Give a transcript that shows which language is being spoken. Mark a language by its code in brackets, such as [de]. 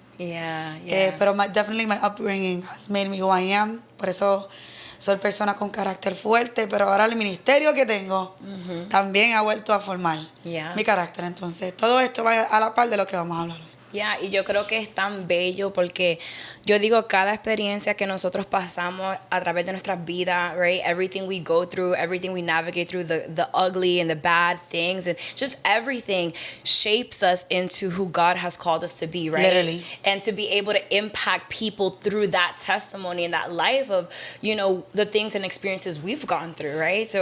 [en] Pero definitely my upbringing has made me who I am. [es] Por eso soy persona con carácter fuerte, pero ahora el ministerio que tengo también ha vuelto a formar mi carácter. Entonces, todo esto va a la par de lo que vamos a hablar hoy. Y yo creo que es tan bello porque yo digo, cada experiencia que nosotros pasamos a través de nuestras vidas, right? [en] Everything we go through, everything we navigate through, the ugly and the bad things, and just everything shapes us into who God has called us to be, right? Literally. And to be able to impact people through that testimony and that life of, you know, the things and experiences we've gone through, right?